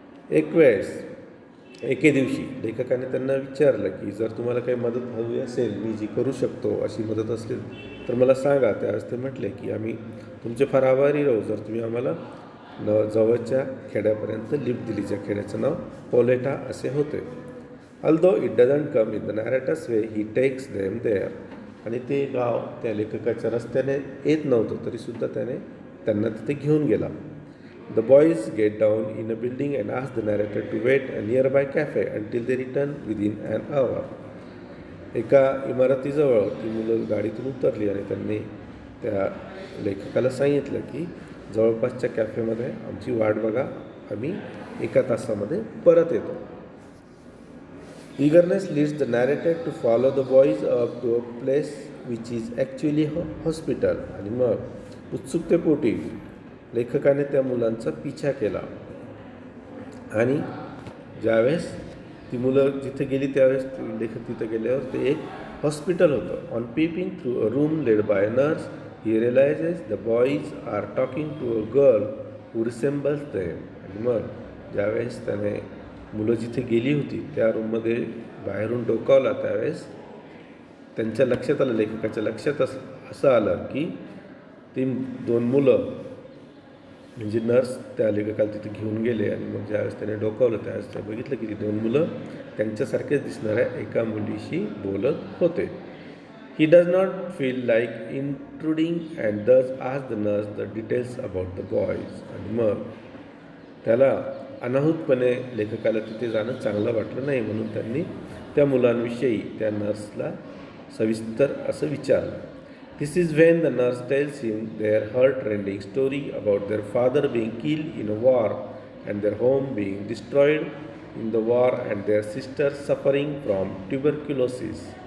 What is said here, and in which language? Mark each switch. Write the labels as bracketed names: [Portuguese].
[Marathi] एके दिवशी लेखकाने त्यांना विचारलं की जर तुम्हाला काही मदत हवी असेल, मी जी करू शकतो अशी मदत असेल तर मला सांगा. त्यावेळेस ते म्हटले की आम्ही तुमचे फार आभारी राहू जर तुम्ही आम्हाला जवळच्या खेड्यापर्यंत लिफ्ट दिली, ज्या खेड्याचं नाव पोलेटा असे होते. [English] Although it doesn't come in the narrator's way, he takes them there. [Marathi] आणि ते गाव त्या लेखकाच्या रस्त्याने येत नव्हतं तरीसुद्धा त्याने त्यांना तिथे घेऊन गेला. [English] The boys get down in a building and ask the narrator to wait a nearby cafe until they return within an hour. [Marathi] एका इमारतीजवळ ती मुलं गाडीतून उतरली आणि त्यांनी त्या लेखकाला सांगितलं की जवळपासच्या कॅफेमध्ये आमची वाट बघा, आम्ही 1 तासामध्ये परत येतो. [English] Eagerness leads the narrator to follow the boys up to a place which is actually hospital. [Marathi] आणि मग उत्सुकतेपोटी लेखकाने त्या मुलांचा पिछा केला आणि ज्यावेळेस ती मुलं जिथे गेली त्यावेळेस लेखक तिथे गेल्यावर ते एक हॉस्पिटल होतं. [English] On peeping through a room led by a nurse, he realises the boys are talking to a girl who resembles them. [Marathi] आणि मग ज्यावेळेस त्याने मुलं जिथे गेली होती त्या रूममध्ये बाहेरून डोकावला त्यावेळेस त्यांच्या लक्षात आलं, लेखकाच्या लक्षात असं आलं की ती 2 मुलं म्हणजे नर्स त्या लेखकाला तिथे घेऊन गेले. आणि मग ज्यावेळेस त्याने डोकावलं त्यावेळेस ते बघितलं की ती 2 मुलं त्यांच्यासारखेच दिसणाऱ्या एका मुलीशी बोलत होते. [English] He does not feel like intruding and does ask the nurse the details about the boys. [Marathi] आणि मग त्याला अनाहूतपणे लेखकाला तिथे जाणं चांगलं वाटलं नाही, म्हणून त्यांनी त्या मुलांविषयी त्या नर्सला सविस्तर असं विचारलं. [English] This is when the nurse tells him their heart rending story about their father being killed in a war and their home being destroyed in the war and their sister suffering from tuberculosis.